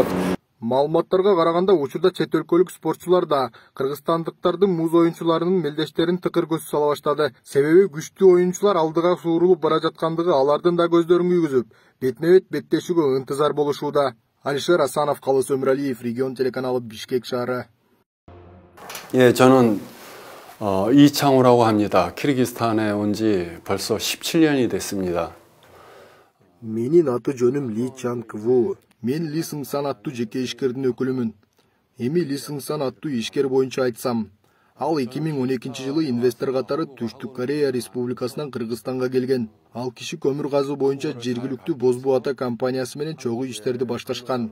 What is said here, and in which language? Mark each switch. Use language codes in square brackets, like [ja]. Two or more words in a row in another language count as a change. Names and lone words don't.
[ky] Маалыматтарга караганда, учурда чет өлкөлүк спортчулар да кыргызстандыктардын муз оюнчуларынын мелдештерин тыкыр көз сала баштады. Себеби күчтүү оюнчулар алдыга суурулуп бара жаткандыгы алардын да көздөрүн күйгүзүп, бетме-бет беттешүүгө ынтызар болушууда. Алишер Асанов, Калыс Өмүралиев, Регион телеканалы, Бишкек шаары. [ko] 예, 저는 이창우라고 합니다. 키르기스탄에 온 지 벌써 17년이 됐습니다. [ky] Менин аты жөнүм Ли Чанкву. Мен Ли Сыңсан аттуу жеке ишкердин өкүлүмүн. Эми Ли Сыңсан аттуу ишкер боюнча айтсам, ал 2012 жылы инвестор катары Түштүк Корея Республикасынан Кыргызстанга келген. Ал киши көмүр казуу боюнча жергиликтүү Бозбу Ата компаниясы менен чогуу иштерди башташкан.